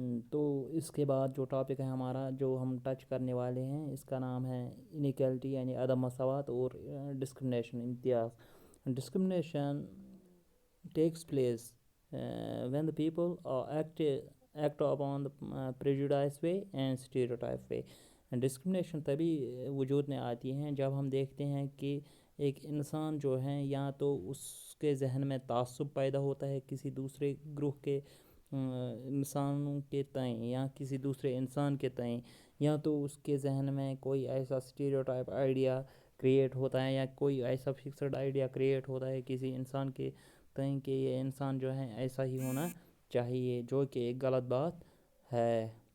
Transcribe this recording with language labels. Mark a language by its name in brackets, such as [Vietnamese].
[Urdu] تو اس کے بعد جو ٹاپک ہے ہمارا جو ہم ٹچ کرنے والے ہیں اس کا نام ہے انیکوالٹی یعنی عدم مساوات اور discrimination Imtiaz. [English] Discrimination takes place when the people act upon the prejudice way and stereotype way. [Urdu] Discrimination تبھی وجود میں آتی ہیں جب ہم دیکھتے ہیں کہ ایک انسان جو ہے یا تو اس کے ذہن میں تعصب پیدا ہوتا ہے کسی دوسرے گروہ کے انسانوں کے تئیں یا کسی دوسرے انسان کے تئیں، یا تو اس کے ذہن میں کوئی ایسا اسٹیریوٹائپ آئیڈیا کریٹ ہوتا ہے یا کوئی ایسا فکسڈ آئیڈیا کریٹ ہوتا ہے کسی انسان کے تئیں کہ یہ انسان جو ہے ایسا ہی ہونا چاہیے، جو کہ ایک غلط بات ہے.